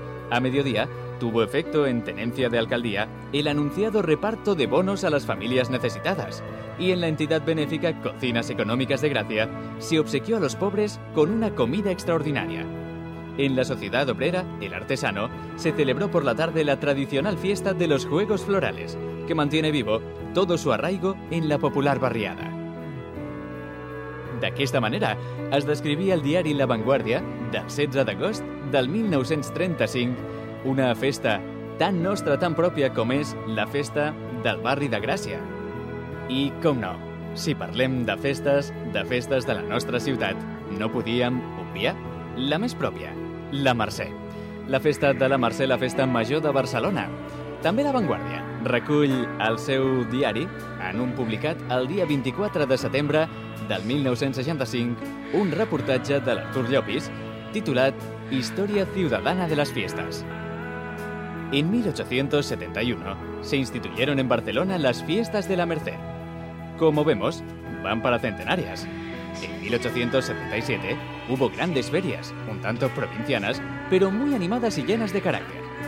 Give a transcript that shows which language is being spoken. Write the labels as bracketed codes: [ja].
[es] A mediodía, tuvo efecto en tenencia de alcaldía el anunciado reparto de bonos a las familias necesitadas, y en la entidad benéfica Cocinas Económicas de Gracia se obsequió a los pobres con una comida extraordinaria. En la sociedad obrera, El Artesano, se celebró por la tarde la tradicional fiesta de los Juegos Florales, que mantiene vivo todo su arraigo en la popular barriada. [ca] D'aquesta manera, es descrivia el diari La Vanguardia, del 16 d'agost del 1935, una festa tan nostra, tan pròpia com és la festa del barri de Gràcia. I, com no, si parlem de festes de la nostra ciutat, no podíem obviar la més pròpia, la Mercè. La festa de la Mercè, la festa major de Barcelona. També La Vanguardia recull el seu diari en un publicat el dia 24 de setembre del 1965 un reportatge de l'Artur Llopis titulat [es] Historia Ciudadana de las Fiestas. En 1871 se instituyeron en Barcelona las Fiestas de la Merced. Como vemos, van para centenarias. En 1877 hubo grandes ferias, un tanto provincianas, pero muy animadas y llenas de carácter.